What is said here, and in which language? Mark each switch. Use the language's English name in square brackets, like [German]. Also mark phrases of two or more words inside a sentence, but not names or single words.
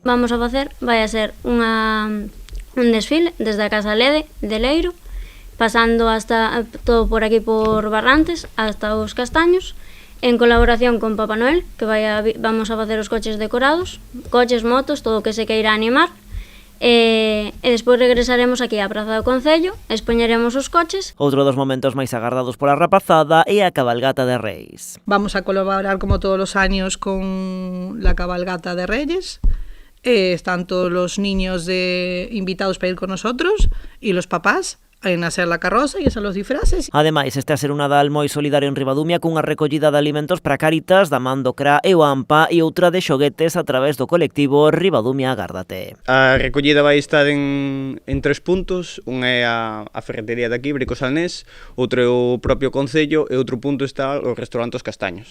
[Galician] Vamos a facer, vai a ser un desfile desde a Casa Lede de Leiro, pasando hasta todo por aquí por Barrantes, hasta os Castaños, en colaboración con Papá Noel, que vamos a facer os coches decorados, coches, motos, todo o que se queira animar. E despois regresaremos aquí á Praza do Concello, expoñeremos os coches. Outro dos momentos máis agardados pola rapazada é a cabalgata de Reis. [Spanish] Vamos a colaborar como todos os años con la cabalgata de Reyes. Están todos los niños invitados para ir con nosotros y los papás en hacer la carroza y hacer los disfraces. [Galician] Ademais, este a ser un Nadal moi solidario en Ribadumia cunha recollida de alimentos para Cáritas, da man do CRA e o AMPA e outra de xoguetes a través do colectivo Ribadumia Agárdate. A recollida vai estar en 3 puntos. Un é a ferretería de aquí, Brico Salnés, outro é o propio Concello e outro punto está o restaurante Os Castaños.